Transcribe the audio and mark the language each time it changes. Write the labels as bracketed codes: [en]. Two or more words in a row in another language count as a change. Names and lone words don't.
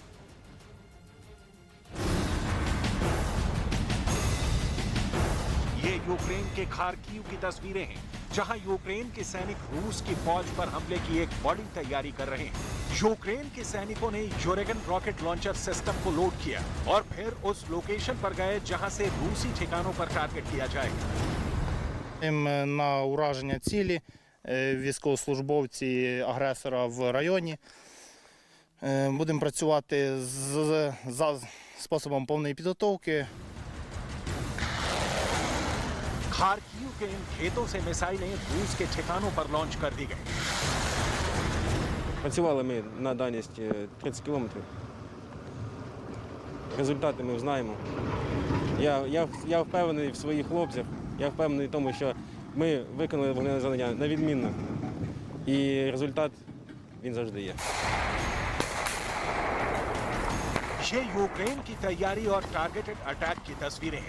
[hi] ये यूक्रेन के खार्किव की तस्वीरें हैं, जहां यूक्रेन के सैनिक रूस की फौज पर हमले की एक बड़ी तैयारी कर रहे हैं। यूक्रेन के सैनिकों ने यूरेगन [en] rocket launcher system [hi] को लोड किया और फिर उस लोकेशन पर गए जहां से रूसी ठिकानों पर टारगेट किया जाएगा। [uk] На ураження цілі військовослужбовці агресора в районі. Будемо працювати за способом повної підготовки. [hi] खार्किव के इन खेतों से मिसाइलें रूस के ठिकानों पर लॉन्च कर दी गई। [uk] Працювали ми на дальність 30 кілометрів. Результати ми знаємо. Я впевнений в своїх хлопцях, я впевнений в тому, що ми виконали вогневе завдання на відмінно. І результат, він завжди є. [hi] ये यूक्रेन की तैयारी और [en] targeted attack [hi] की तस्वीरें हैं।